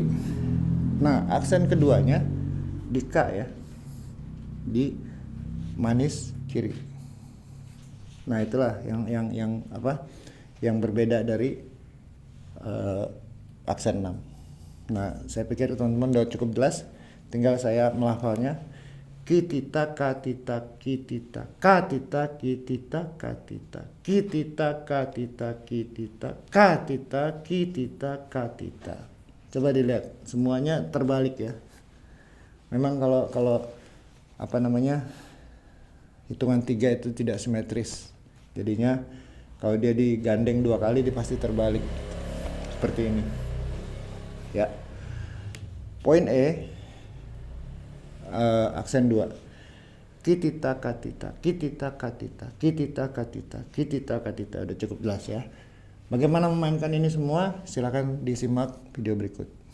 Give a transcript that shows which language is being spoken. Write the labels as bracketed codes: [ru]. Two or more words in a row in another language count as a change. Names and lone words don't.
[id] Nah, aksen keduanya di K ya. Di manis kiri. Nah, itulah yang berbeda dari aksen 6. Nah, saya pikir teman-teman udah cukup jelas. Tinggal saya melafalnya. Kitita katita kitita katita kitita katita kitita katita kitita katita kitita katita. Coba dilihat semuanya terbalik ya. Memang kalau hitungan 3 itu tidak simetris. Jadinya kalau dia digandeng 2 kali dia pasti terbalik. Seperti ini. Ya. Poin E aksen 2. Kitita katita kitita katita kitita katita kitita katita. Udah cukup jelas ya. Bagaimana memainkan ini semua? Silakan disimak video berikut.